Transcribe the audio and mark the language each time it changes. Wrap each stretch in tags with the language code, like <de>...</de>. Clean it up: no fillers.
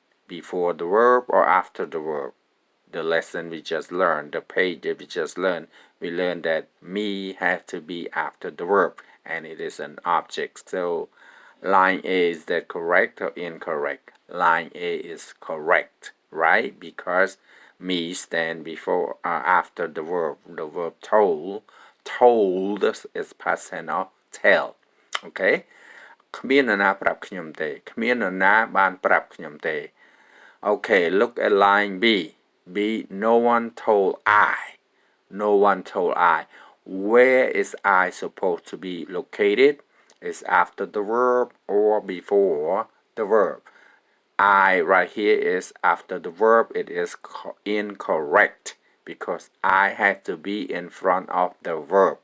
<en>Before the verb or after the verb? The lesson we just learned, the page that we just learned, we learned that me has to be after the verb and it is an object. So line A, is that correct or incorrect? Line A is correct, right? Because me stand before after the verb. The verb told is past tense of tell. Okay?</en> <km>គ្មាននរណាប្រាប់ខ្ញុំទេគ្មាននរណាបានប្រាប់ខ្ញុំទេ</km> <en>Okay, look at line B. B, no one told I. No one told I. Where is I supposed to be located? Is after the verb or before the verb? I right here is after the verb. It is incorrect because I had to be in front of the verb.</en>